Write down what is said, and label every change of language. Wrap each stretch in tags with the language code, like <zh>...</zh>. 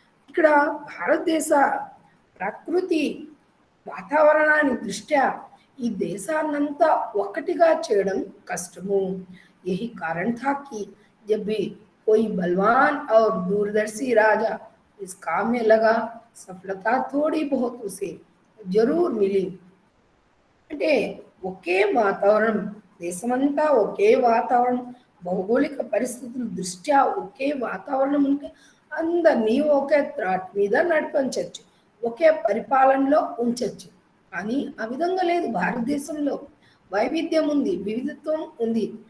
<te>ఇక్కడ భారతదేశ ప్రకృతి वातावरणाన్ని దృష్ట్యా ఈ దేశాన్నంతా ఒక్కటిగా చేయడం కష్టము।</te> <hi>यही कारण था कि जब भी कोई बलवान और दूरदर्शी राजा इस काम में लगा, सफलता थोड़ी बहुत उसे जरूर मिली।</hi> <te>అంటే ఒకే వాతావరణం, దేశమంతా ఒకే వాతావరణం, భౌగోళిక పరిస్థితుల దృష్ట్యా ఒకే వాతావరణం ఉంటే అందరినీ ఒకే త్రాట్ మీద నడిపించవచ్చు, ఒకే పరిపాలనలో ఉంచవచ్చు। కానీ ఆ విధంగా లేదు, భారతదేశంలో వైవిధ్యం ఉంది, వివిధత్వం ఉంది।</te>